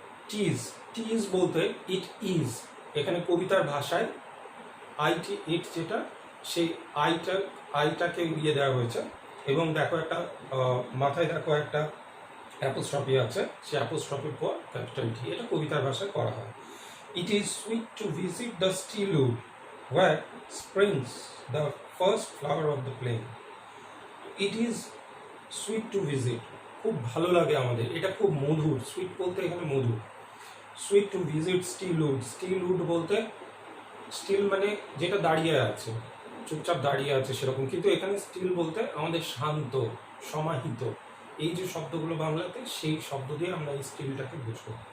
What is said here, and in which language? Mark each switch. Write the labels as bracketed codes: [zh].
[bn] টিজ বলতে it is, এখানে কবিতার ভাষায় ইট যেটা, সেই আইটাকে উড়িয়ে দেওয়া হয়েছে এবং দেখো একটা মাথায় দেখো একটা অ্যাপোস্ট্রফি আছে, সেই অ্যাপোস্ট্রফির পর ক্যাপিটাল টি, এটা কবিতার ভাষায় করা হয়। [en] It is sweet to visit the still wood where springs the first flower of the plain. It is sweet to visit, [bn] খুব ভালো লাগে আমাদের, এটা খুব মধুর। সুইট বলতে এখানে মধুর। সুইট টু ভিজিট স্টিলউড বলতে, স্টিল মানে যেটা দাঁড়িয়ে আছে, চুপচাপ দাঁড়িয়ে আছে সেরকম, কিন্তু এখানে স্টিল বলতে আমাদের শান্ত, সমাহিত, এই যে শব্দগুলো বাংলাতে, সেই শব্দ দিয়ে আমরা এই স্টিলটাকে বুঝবো।